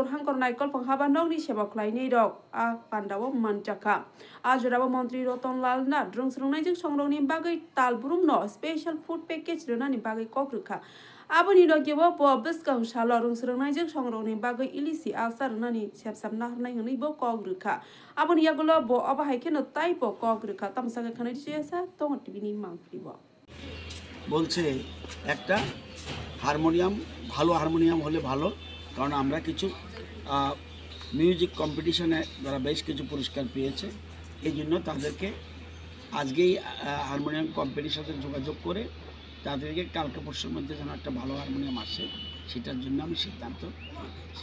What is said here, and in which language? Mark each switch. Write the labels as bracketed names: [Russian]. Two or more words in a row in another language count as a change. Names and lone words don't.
[Kok Borok] हांकर नायकल फां हाबा नगनि सेबाखलायनि रक आ पान्डावो मानजाखा आजरावो मन्त्री रतनलाल नाथ रोंस्रोंनायजों संरौनि बागै तालब्रुम न [English] special food package [Kok Borok] रोनानि बागै कग्रोखा आबोनि रगेबो बबिसकां साल रोंस्रोंनायजों संरौनि बागै इलिसि आसार रोनानि सेबसाबना हरनाय हनैबो कग्रोखा आबोनि यागुलो ब अबाहायखेनो ताइपो कग्रोखा तामसागे खानाय दिसेसा तंग टिभिनि मांफ्रिबो [Bangla] বলছে একটা হারমোনিয়াম ভালো হারমোনিয়াম হলে ভালো কারণ আমরা কিছু মিউজিক কম্পিটিশনে যারা বেশ কিছু পুরস্কার পেয়েছে এই জন্য তাদেরকে আজকেই হারমোনিয়াম কম্পিটিশনে যোগাযোগ করে তাদেরকে কালকে পরশুর মধ্যে যেন একটা ভালো হারমোনিয়াম আসে সেটার জন্য আমি সিদ্ধান্ত নিয়েছি।